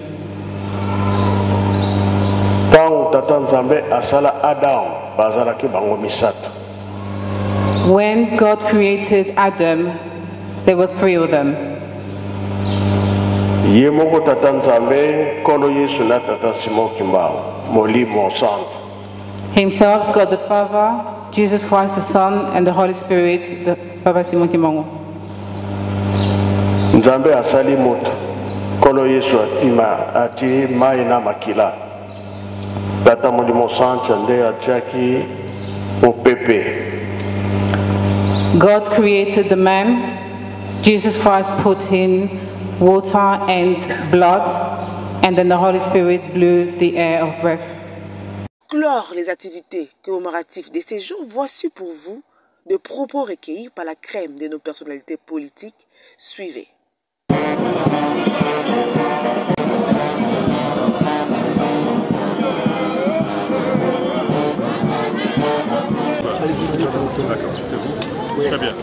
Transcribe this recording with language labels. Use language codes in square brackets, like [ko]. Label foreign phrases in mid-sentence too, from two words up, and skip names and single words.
[en] When God created Adam, there were 3 of them. Himself, God the Father, Jesus Christ the Son, and the Holy Spirit, the Papa Simon Kimbangu. [ln] Nzambe asali moto kolo Yesu ati mai na makila tata mulimo sancha nde achaki opepe. [en] God created the man, Jesus Christ put in water and blood, and then the Holy Spirit blew the air of breath. [fr] clore les activités commémoratives de ces jours, voici pour vous des propos recueillis par la crème de nos personnalités politiques. Suivez. D'accord, c'est vous. Oui. Très bien.